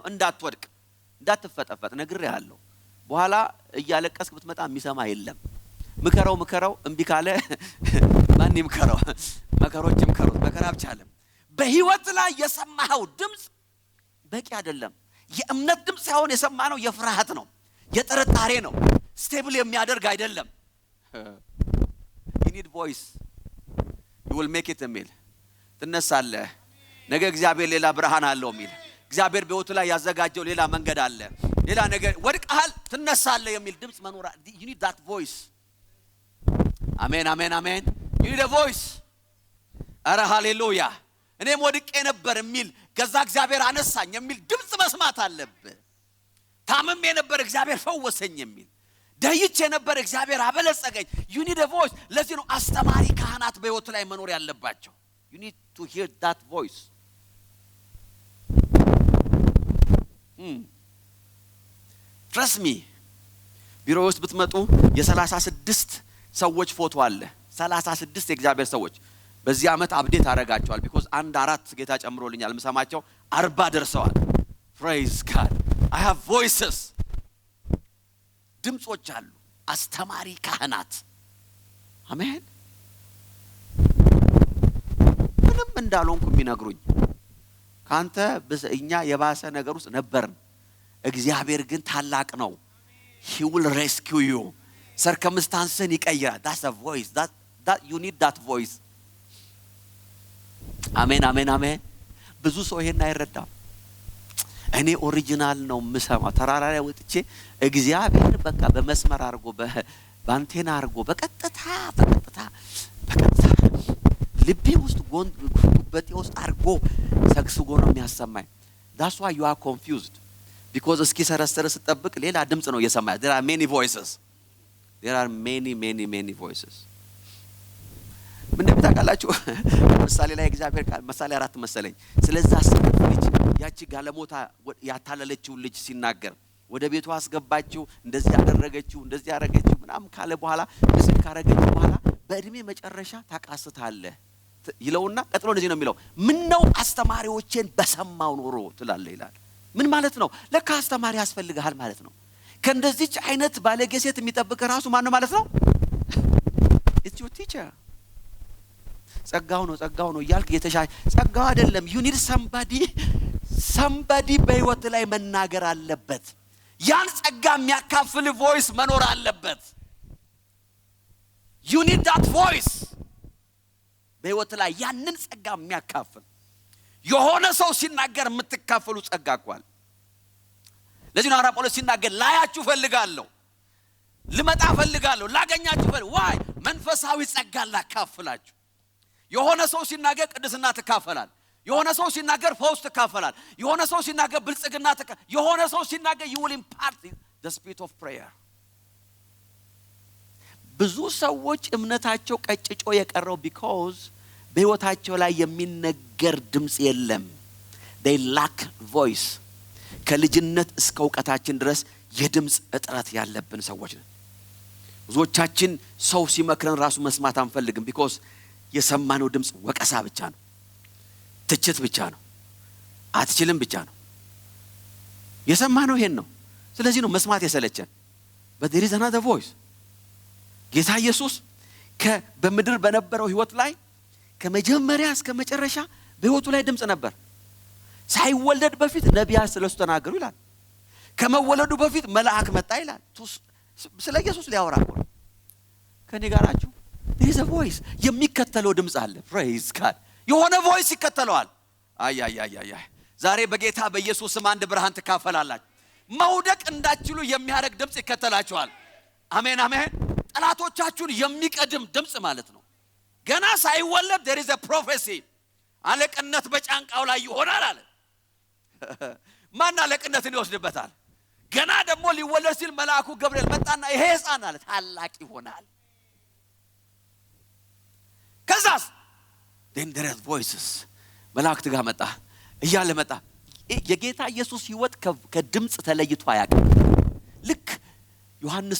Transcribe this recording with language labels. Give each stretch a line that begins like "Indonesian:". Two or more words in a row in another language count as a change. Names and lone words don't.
Amharic: እንዳትወድቅ እንዳትፈጠፈጥ ነግሬሃለሁ። በኋላ እያለቀስክ ብትመጣ የሚሰማ የለም። ምከረው እንቢ ካለ ማን ይምከረው? መከሮች ይምከሩት መከራ ብቻ አይደለም። በህይወት ላይ የሰማኸው ድምጽ በቂ አይደለም። የእምነት ድምጽ ሳይሆን የሰማነው የፍርሃት ነው፣ የጥርጣሬ ነው። ስቴብል የሚያደርግ አይደለም።
English: you need voice you will make it
Amharic: የሚል ትነሳለህ። ነገ እግዚአብሔር ሌላ ብርሃን አለው የሚል እግዚአብሔር በህይወት ላይ ያዘጋጀው ሌላ መንገድ አለ። ሌላ ነገር ወድቀሃል ትነሳለህ የሚል ድምጽ መኖር
English: you need that voice።
Amharic: አሜን አሜን አሜን።
English: you need a voice።
Amharic: አረ ሃሌሉያ። እኔም ወድቄ ነበር የሚል ከዛ እግዚአብሔር አነሳኝ የሚል ድምጽ መስማት አለብህ። ታምሜ ነበር እግዚአብሔር ፈወሰኝ የሚል ደይቼ ነበር እግዚአብሔር አበለጸገኝ።
English: you need a voice።
Amharic: ለዚህ ነው አስተማሪ ካህናት በህይወት ላይ መኖር ያለባቸው።
English: you need to hear that voice። trust me
Amharic: ቢሮ ውስጥ ብትመጡ የ36 ሰዎች ፎቶ አለ። 36 የእግዚአብሔር ሰዎች በዚህ አመት አፕዴት አረጋቸዋል። because አንድ 4 ጌታ ጨምሮልኛል መሰማቸው 40 ደርሰዋል።
English: praise God I have voices።
Amharic: ድምጾች አሉ አስተማሪ ካህናት። አሜን። ምንም እንዳልሆንኩ የሚነግሩኝ ካንተ እኛ የባሰ ነገር ውስጥ ነበርን። እግዚአብሔር ግን ታላቅ ነው።
English: he will rescue you።
Amharic: circumstances ይቀይራል።
English: that's a voice that you need that voice።
Amharic: አሜን አሜን አሜን። ብዙ ሰው ይሄን አይረዳም። እኔ ኦሪጂናል ነው ምሰማው ተራራ ላይ ወጥቼ እግዚአብሔር በቃ በመስመር አርጎ በአንቴና አርጎ በቀጥታ ልቤ ውስጥ ጉበቴ ውስጥ አርጎ ሰግስጎ ነው የሚያሰማኝ።
English: that's why you are confused
Amharic: because እስኪ ሰረሰረ ስጠብቅ ሌላ ድምጽ ነው እየሰማህ።
English: there are many voices
Amharic: voices። ምን እንደምታውቃላችሁ ምሳሌ ላይ እግዚአብሔር ቃል ምሳሌ 4 መሰለኝ ስለዛ ልጅ ያቺ ጋለሞታ ያታለለችው ልጅ ሲናገር ወደ ቤቷ አስገባችው እንደዚህ ያደረገችው ምናም ካለ በኋላ እስኪ ካረገችው በኋላ በእድሜ መጨረሻ ታቃስታለህ ይለውና ቀጥሎ እንደዚህ ነው የሚለው ምን ነው አስተማሪዎችን በሰማው ኖሮ ትላለህ ይላል። ምን ማለት ነው? ለካ አስተማሪ ያስፈልጋል ማለት ነው። ከእንደዚች አይነት ባለጌ ሴት የሚጠብቅ ራሱ ማን ነው ማለት ነው?
English: it's your teacher።
Amharic: ጸጋው ነው ይያልክ የተሻለ ጸጋው አይደለም።
English: you need somebody
Amharic: በህይወት ላይ መናገር አለበት። ያን ጸጋ የሚያካፍል voice መኖር አለበት።
English: you need that voice
Amharic: በህይወት ላይ ያንን ጸጋ የሚያካፍል የሆነ ሰው ሲናገር የምትካፈሉ ጸጋ ቋል። ለዚህ ነው ሐዋርያ ጳውሎስ ሲናገር ላያችሁ ፈልጋለሁ ልመጣ ፈልጋለሁ ላገኛችሁ why መንፈሳዊ ጸጋ ላካፍላችሁ። የሆነ ሰው ሲናገር ቅድስና ተካፈላል። የሆነ ሰው ሲናገር ፈውስ ተካፈላል። የሆነ ሰው ሲናገር ብልጽግና የሆነ ሰው ሲናገር
English: you will impart the spirit of prayer።
Amharic: ብዙ ሰዎች እምነታቸው ቀጭጮ የቀረው because በህይወታቸው ላይ የሚነገር ድምጽ የለም።
English: they lack voice።
Amharic: ከልጅነት እስከ ዕውቀታችን ድረስ የድምጽ እጥረት ያለብን ሰዎች ነን። ብዙዎቻችን ሰው ሲመክረን ራሱ መስማት አንፈልግም because የሰማነው ድምጽ ወቀሳ ብቻ ነው፣ ትችት ብቻ ነው፣ አትችልም ብቻ ነው የሰማነው ይሄን ነው። ስለዚህ ነው መስማት የሰለቸን።
English: but there is another voice።
Amharic: ጌታ ኢየሱስ በምድር በነበረው ህይወት ላይ ከመጀመሪያ እስከ መጨረሻ በህይወቱ ላይ ድምጽ ነበር። ሳይወለድ በፊት ነቢያት ስለሱ ተናገሩ ይላል። ከመወለዱ በፊት መልአክ መጣ ይላል። ስለ ኢየሱስ ሊያወራ ነው። ከኔ ጋር ናችሁ?
English: there is a voice።
Amharic: የሚከተለው ድምጽ አለ።
English: praise God።
Amharic: የሆነ voice ይከተለዋል። አይ ዛሬ በጌታ በኢየሱስ ስም አንድ ብርሃን ተካፈላላችሁ። መውደቅ እንዳትችሉ የሚያረግ ድምጽ ይከተላችኋል። አሜን አሜን። ጠላቶቻችሁን የሚቀድም ድምጽ ማለት ነው። ገና ሳይወለድ
English: there is a prophecy።
Amharic: አለቅነት በጫንቃው ላይ ይሆናል አለ። ማን አለቅነትን ይወስድበታል? ገና ደግሞ ሊወለድ ሲል መልአኩ ገብርኤል መጣና ይሄ ሕፃን አለ ታላቅ ይሆናል። ከዛስ
English: then there are voices
Amharic: መልአክት ጋር መጣ እያለ መጣ። የጌታ ኢየሱስ ሕይወት ከድምጽ ተለይቶ አያውቅም። ልክ ዮሐንስ